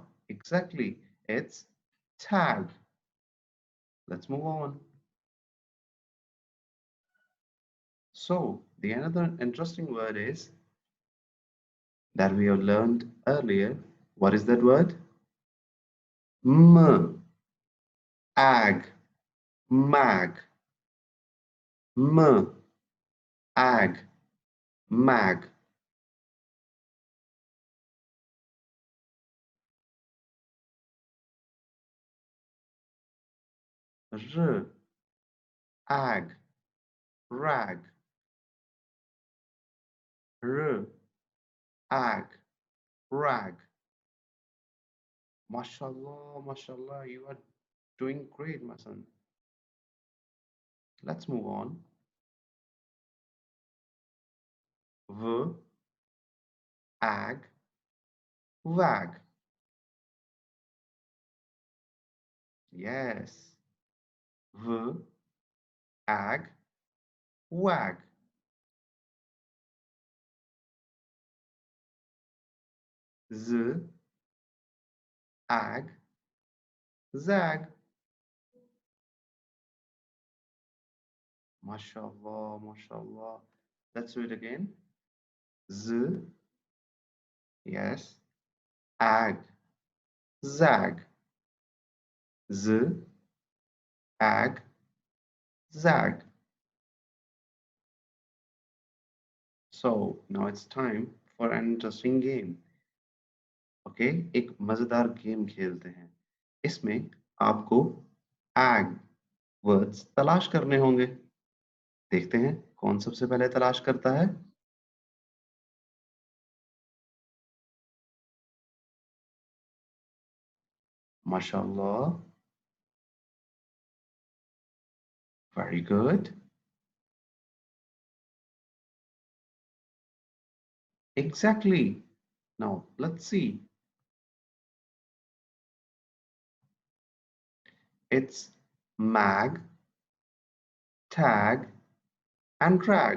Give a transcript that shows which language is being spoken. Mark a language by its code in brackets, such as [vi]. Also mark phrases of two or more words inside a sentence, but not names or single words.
[en] Exactly. It's tag. Let's move on. So, the another interesting word is that we have learned earlier. What is that word? M, ag, mag. M, ag, mag. R, ag, rag. R, ag, rag. [ar] Mashallah, mashallah, [en] you are doing great, my son. Let's move on. V, ag, wag. Yes. V, ag, wag. Z, ag, zag. [ar] Mashallah, mashallah. [en] Let's do it again. Z, yes. Ag, zag. Z, ag, zag. So now it's time for an interesting game. [hi] ओके, एक मजेदार गेम खेलते हैं। इसमें आपको [en] ag words [hi] तलाश करने होंगे। देखते हैं कौन सबसे पहले तलाश करता है। माशाल्लाह, [en] very good. एग्जैक्टली। now let's see. It's mag, tag, and drag.